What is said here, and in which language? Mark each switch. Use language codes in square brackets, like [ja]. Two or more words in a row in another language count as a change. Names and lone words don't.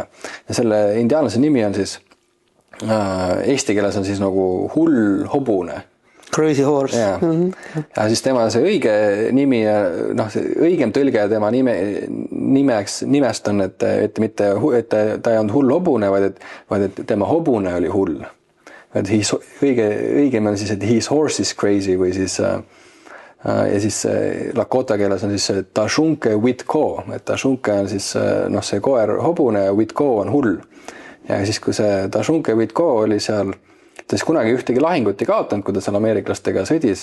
[et] Ja selle indiaanlase nimi on siis, eesti keeles on siis nagu hull hobune. Crazy Horse. Ja siis tema see õige nimi, noh, see õigem tõlge tema nimest on, et mitte, et ta ei olnud hull hobune, vaid et tema hobune oli hull. Õigem on siis, et [en] his horse is crazy [et] või siis ja siis Lakota keeles on siis Tashunke Witko, et Tashunke on siis noh, see koer hobune ja Witko on hull. Ja siis kui see Tashunke Witko oli seal, ta siis kunagi ühtegi lahingut ei kaotanud, kui ta seal ameeriklastega sõdis.